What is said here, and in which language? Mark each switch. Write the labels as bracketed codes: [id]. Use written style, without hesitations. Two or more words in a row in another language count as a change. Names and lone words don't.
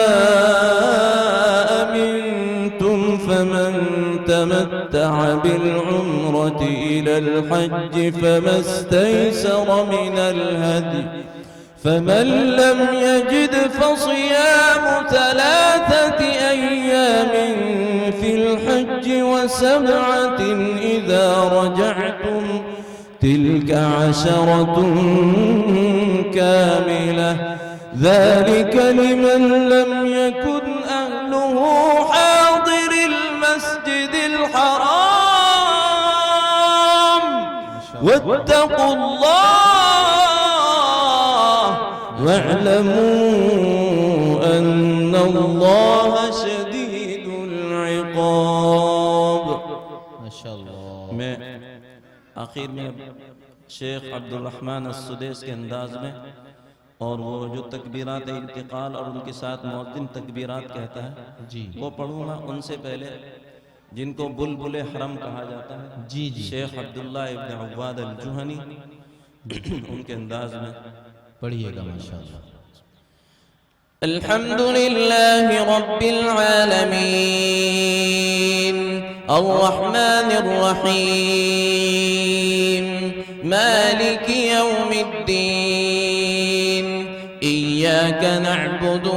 [ar] أمنتم فمن تمتع بالعمرة إلى الحج فما استيسر من الهدي فمن لم يجد فصيام ثلاثة أيام في الحج وسبعة إذا رجعتم تلك عشرة كاملة ذلك لمن لم يكن أهله حاضر المسجد واتقوا الله واعلموا أن الله شديد العقاب. [hi] माशाअल्लाह। मैं आखिर में शेख अब्दुल रहमान अस्सुदैस के अंदाज में और वो जो तकबीरात इंतकाल और उनके साथ मुअद्दिन तकबीरात कहता है जी, वो पढ़ूंगा। उनसे पहले जिनको बुलबुल हरम कहा जाता है जी जी, शेख अब्दुल्ला इब्न अव्वाद अल जुहनी, उनके अंदाज में पढ़िएगा माशाअल्लाह। [ar] الحمد لله رب العالمين الرحمن الرحيم مالك يوم الدين إياك نعبد